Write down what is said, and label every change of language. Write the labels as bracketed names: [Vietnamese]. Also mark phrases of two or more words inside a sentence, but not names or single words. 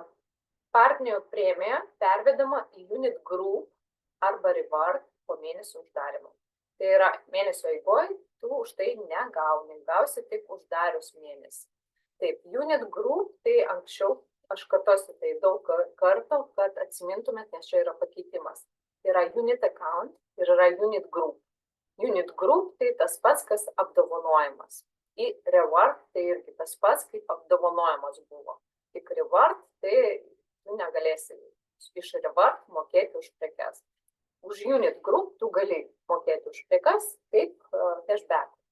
[Lithuanian] Partnerių premija pervedama į [English] unit group [Lithuanian] arba reward po mėnesio uždarimo. Tai yra mėnesio eigoje, tu už tai negauni, gausi tik uždarius mėnesį. Taip, [English] unit group, [Lithuanian] tai anksčiau, aš kartosiu tai daug kartų, kad atsimintumėt, nes čia yra pakeitimas. Tai yra [English] unit account [Lithuanian] ir yra [English] unit group. [Lithuanian] Unit group tai tas pats, kas apdovanojimas. Į reward tai irgi tas pats, kaip apdovanojimas buvo. Tik reward tai tu negalėsi iš reward mokėti už prekes. Už [English] unit group [Lithuanian] tu gali mokėti už prekes kaip cashback.